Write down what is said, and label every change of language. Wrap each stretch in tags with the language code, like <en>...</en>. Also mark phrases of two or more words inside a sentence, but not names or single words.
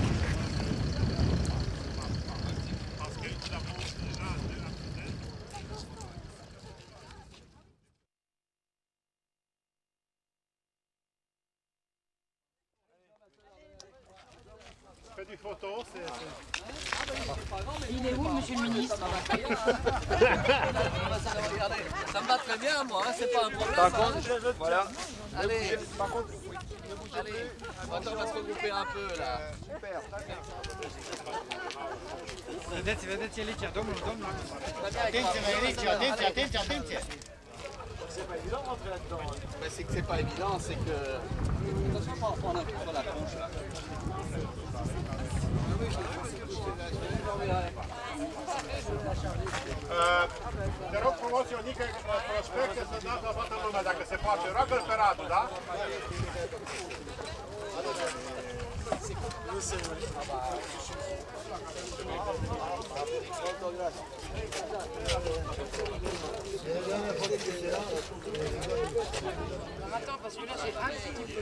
<fr>Fais des photos, c'est... Il est où, monsieur le ministre? Ça me va très bien, moi, hein, c'est pas un problème. Par contre, voilà. Allez, par contre, oui, ne bougez allez. plus. Attends, on va se regrouper un peu là. Super, très bien.</fr> <ro>Vedeți, Elicia, domnul. Atenție.</ro> <fr>C'est pas évident de rentrer là-dedans. Ben, c'est que c'est pas évident, c'est que... Attention, pas en prendre un coup sur la tronche là.</fr> <ro>Te rog frumos, Ionică, prospecte să dați la toată lumea, dacă se poate. Roagă-l pe Radu, da?</ro> <fr>Attends, parce que là j'ai un petit peu.</fr>